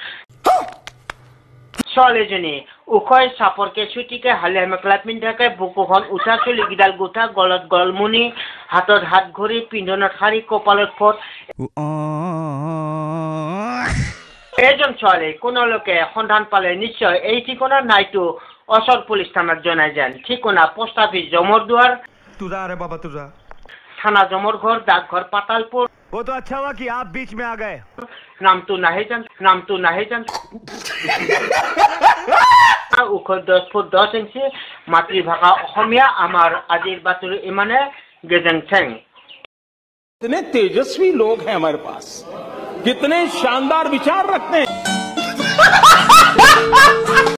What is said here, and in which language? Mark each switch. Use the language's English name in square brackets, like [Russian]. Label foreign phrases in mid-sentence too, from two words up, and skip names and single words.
[Assamese] ছোৱালীজনী ওখই চাপৰকে চুটিকে হালিয়া মেখেলা পিন্ধাকে বুকুখন উঠা চুলিকেইডাল গোঠা, গলত গলমুনি, হাতত হাত ঘড়ী, পিন্ধনত শাৰী, কপালত ফট। এইজন ছোৱালী কোনোলোকে সন্ধান পালে নিশ্চয় এই ঠিকনা নাইটো অচল পুলিচ থানাত জনাই যেন। ঠিকনা পোষ্ট অফিচ জমৰদুৱাৰ, থানা জমৰঘৰ, ডাকঘৰ পাতালপুৰ। [Hindi] वो तो अच्छा हुआ कि आप बीच में आ गए। [Assamese] নামটো নাহে জান। ওখ 10 ফুট 10 ইঞ্চি, মাতৃভাষা অসমীয়া। আমাৰ আজিৰ বাতৰি ইমানে। গেজেং থেং। [Hindi] कितने तेजस्वी लोग हैं हमारे पास, कितने शानदार विचार रखते हैं।